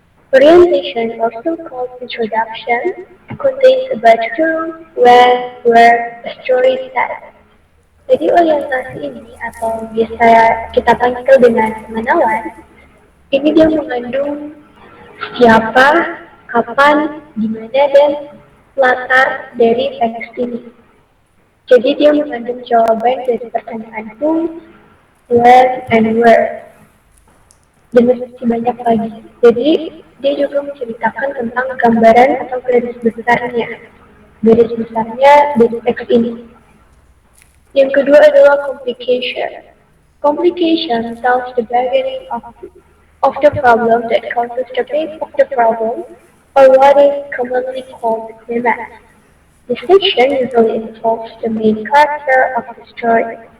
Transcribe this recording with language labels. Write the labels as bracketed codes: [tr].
[en] Orientation, also called introduction, contains a background, when, where, a story set. [id] Jadi orientasi ini atau biasa kita panggil dengan pengenalan, ini dia mengandung siapa, kapan, dimana, dan latar dari teks ini. Jadi dia mengandung jawaban dari pertanyaan [en] who, when, and where, [id] dan masih banyak lagi. Jadi dia juga menceritakan tentang gambaran atau garis besarnya dari teks ini. Yang kedua adalah complication. [en] Complication tells the beginning of the problem that causes the base of the problem, or what is commonly called the climax. This section usually involves the main character of the story.